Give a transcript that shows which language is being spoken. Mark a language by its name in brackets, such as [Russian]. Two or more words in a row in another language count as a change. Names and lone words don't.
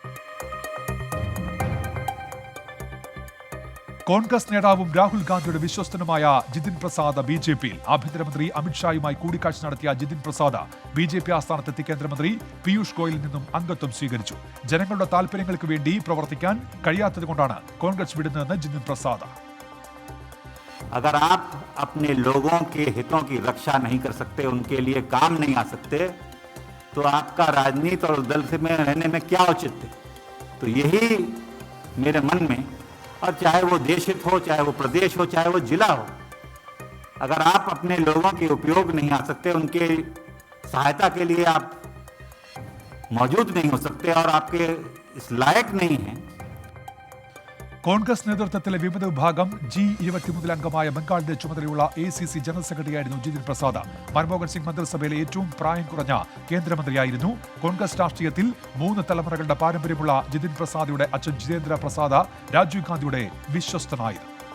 [Malayalam] കോൺഗ്രസ് നേതാവും രാഹുൽ ഗാന്ധിയുടെ വിശ്വസ്തനുമായ ജിതിൻ പ്രസാദ് BJPയിൽ. ആഭ്യന്തരമന്ത്രി അമിത്ഷായുമായി കൂടിക്കാഴ്ച നടത്തിയ ജിതിൻ പ്രസാദ് BJP ആസ്ഥാനത്തെത്തി കേന്ദ്രമന്ത്രി പീയൂഷ് ഗോയലിൽ നിന്നും അംഗത്വം സ്വീകരിച്ചു. ജനങ്ങളുടെ താൽപര്യങ്ങൾക്ക് വേണ്ടി പ്രവർത്തിക്കാൻ കഴിയാത്തതുകൊണ്ടാണ് കോൺഗ്രസ് വിടുന്നതെന്ന് ജിതിൻ പ്രസാദ്. [Hindi] अगर आप अपने लोगों के हितों की रक्षा नहीं कर सकते, उनके लिए काम नहीं आ सकते, तो आपका राजनीति और दल में रहने में क्या औचित्य? तो यही मेरे मन में, और चाहे वो देश हित हो, चाहे वो प्रदेश हो, चाहे वो जिला हो, अगर आप अपने लोगों के उपयोग नहीं आ सकते, उनके सहायता के लिए आप मौजूद नहीं हो सकते और आपके इस लायक नहीं हैं. [Malayalam] കോൺഗ്രസ് നേതൃത്വത്തിലെ വിമത വിഭാഗം G23 അംഗമായ ബംഗാളിന്റെ ചുമതലയുള്ള ACC ജനറൽ സെക്രട്ടറിയായിരുന്നു ജിതിൻ പ്രസാദ്. മൻമോഹൻ സിംഗ് മന്ത്രിസഭയിലെ ഏറ്റവും പ്രായം കുറഞ്ഞ കേന്ദ്രമന്ത്രിയായിരുന്നു. കോൺഗ്രസ് രാഷ്ട്രീയത്തിൽ 3 തലമുറകളുടെ പാരമ്പര്യമുള്ള ജിതിൻ പ്രസാദിയുടെ അച്ഛൻ ജിതേന്ദ്ര പ്രസാദ് രാജീവ് ഗാന്ധിയുടെ വിശ്വസ്തനായിരുന്നു.